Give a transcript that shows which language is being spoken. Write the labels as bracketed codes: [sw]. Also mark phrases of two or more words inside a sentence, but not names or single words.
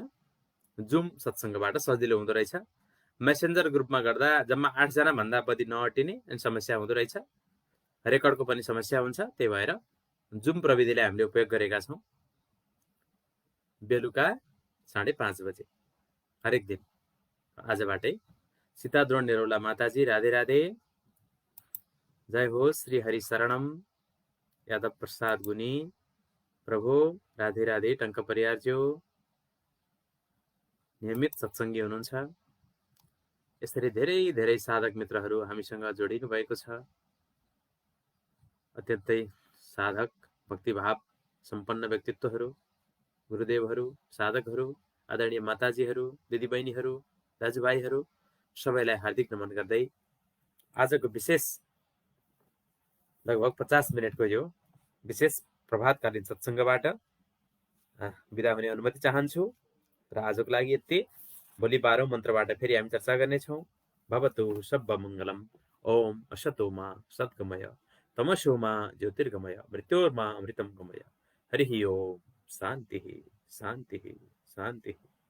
[ne] जुम सत्सङ्गबाट सजिलो हुँदो रहेछ। मेसेन्जर ग्रुपमा गर्दा जम्मा 8 जना भन्दा बढी नअटिने अनि समस्या हुँदो रहेछ। रेकर्डको पनि समस्या हुन्छ। त्यही भएर जुम प्रविधिलाई हामीले उपयोग गरेका छौँ। बेलुका 5:30 बजे हरेक दिन। आजबाटै सीता द्रोण निरौला माताजी राधे राधे। जय हो श्री हरि शरणम। यादव प्रसाद गुनी प्रभु राधे राधे। टङ्क परियारज्यू नियमित सत्सङ्गी हुनुहुन्छ। यसरी धेरै धेरै साधक मित्रहरू हामीसँग जोडिनु भएको छ। अत्यन्तै साधक, भक्तिभाव सम्पन्न व्यक्तित्वहरू, गुरुदेवहरू, साधकहरू, आदरणीय माताजीहरू, दिदीबहिनीहरू, दाजुभाइहरू, सबैलाई हार्दिक नमन गर्दै आजको विशेष लगभग 50 मिनटको यो विशेष प्रभातकालीन सत्सङ्गबाट बिदा हुने अनुमति चाहन्छु। र आजको लागि यति। भोलि 12औं मन्त्रबाट फेरि हामी चर्चा गर्नेछौँ। [pi] भवतु सब्बमङ्गलम्। [sa] ओम असतो मा सद्गमय तमसो मा ज्योतिर्गमय मृत्योर्मा अमृतं गमय। हरिः ओम। शान्तिः शान्तिः शान्तिः।